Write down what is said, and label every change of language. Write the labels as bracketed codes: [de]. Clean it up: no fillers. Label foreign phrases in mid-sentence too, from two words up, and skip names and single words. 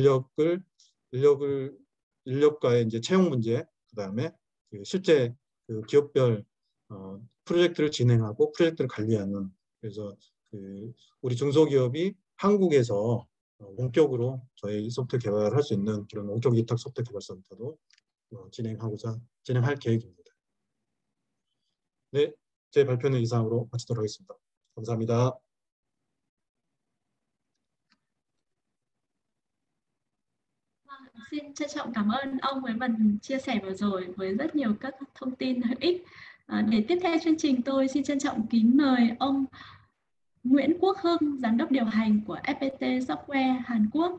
[ko] 인력과의 이제 채용 문제, 그다음에 실제 기업별 프로젝트를 진행하고 프로젝트를 관리하는, 그래서 우리 중소기업이 한국에서 원격으로 저희 소프트웨어 개발을 할 수 있는 그런 원격 위탁 소프트웨어 개발센터도 진행할 계획입니다. 네, 제 발표는 이상으로 마치도록 하겠습니다. 감사합니다. [vi] Xin trân trọng cảm ơn ông với phần chia sẻ vừa rồi với rất nhiều các thông tin hữu ích. Để tiếp theo chương trình, tôi xin trân trọng kính mời ông Nguyễn Quốc Hưng, Giám đốc điều hành của FPT Software Hàn Quốc.